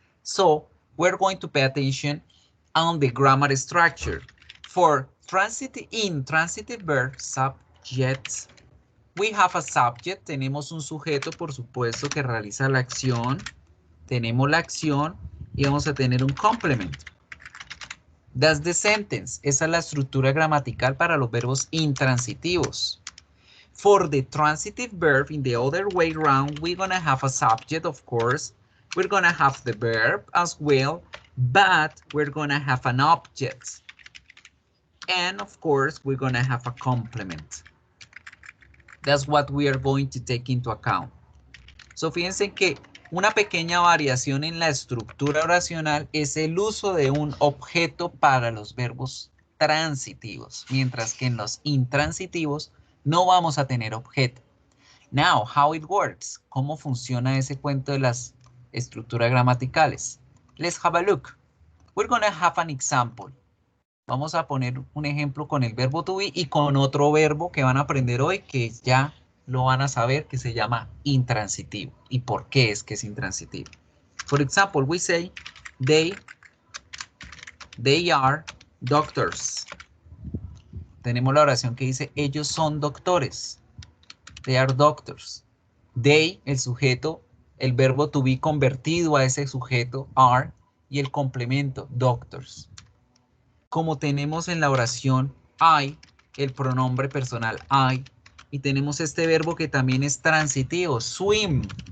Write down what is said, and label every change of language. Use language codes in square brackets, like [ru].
[en] So, we're going to pay attention on the grammar structure. For intransitive verb, subject, we have a subject, [es] tenemos un sujeto, por supuesto, que realiza la acción. Tenemos la acción y vamos a tener un complement. [en] That's the sentence. [es] Esa es la estructura gramatical para los verbos intransitivos. [en] For the transitive verb, in the other way around, we're going to have a subject, of course. We're going to have the verb as well, but we're going to have an object. And, of course, we're going to have a complement. That's what we are going to take into account. [es] So, fíjense que una pequeña variación en la estructura oracional es el uso de un objeto para los verbos transitivos, mientras que en los intransitivos no vamos a tener objeto. [en] Now, how it works. [es] ¿Cómo funciona ese cuento de las estructuras gramaticales? [en] Let's have a look. We're going to have an example. [es] Vamos a poner un ejemplo con el verbo to be y con otro verbo que van a aprender hoy que ya lo van a saber, que se llama intransitivo. ¿Y por qué es que es intransitivo? [en] For example, we say they are doctors. [es] Tenemos la oración que dice ellos son doctores. [en] They are doctors. [es] They, el sujeto, el verbo to be convertido a ese sujeto, are, y el complemento, doctors. Como tenemos en la oración I, el pronombre personal I, y tenemos este verbo que también es transitivo, swim.